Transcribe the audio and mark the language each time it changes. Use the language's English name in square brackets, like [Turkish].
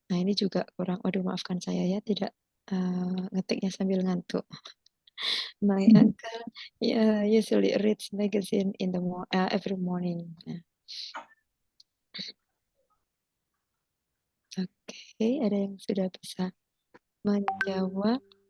[Indonesian] Nah, ini juga kurang. Waduh, maafkan saya ya, tidak ngetiknya sambil ngantuk. [English] My uncle usually reads magazine in the every morning. [Indonesian] Oke, ada yang sudah bisa menjawab?